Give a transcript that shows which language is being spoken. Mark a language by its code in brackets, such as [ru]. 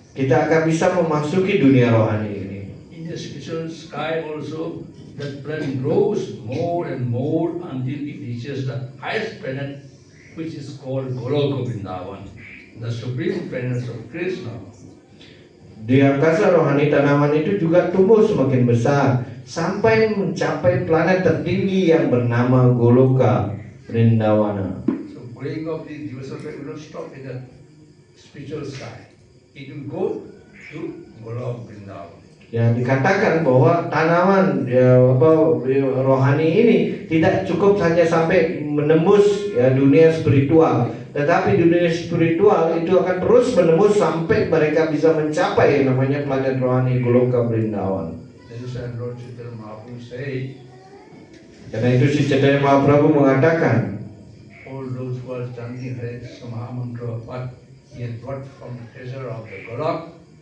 [id] kita akan bisa memasuki dunia rohani ini. [en] In the spiritual sky also, that planet grows more and more until it reaches the highest planet, which is called Goloka Vrindavan, the supreme planet of Krishna. [id] Di angkasa rohani tanaman itu juga tumbuh semakin besar sampai mencapai planet tertinggi yang bernama Goloka Vrindawana. [en] So growing of the devotional will not stop in the spiritual sky. It will go to Goloka Vrindavan. [id] Ya, dikatakan bahwa tanaman rohani ini tidak cukup hanya sampai menembus dunia spiritual, tetapi dunia spiritual itu akan terus menembus sampai mereka bisa mencapai yang namanya planet rohani Goloka Vrindavan. [en] That is why Lord Chaitanya Mahaprabhu said, [id] Karena itu si Chaitanya Mahaprabhu mengatakan, [en] all those who are chanting Hare Krishna Maha Mantra, what he has brought from the treasure of the Golok,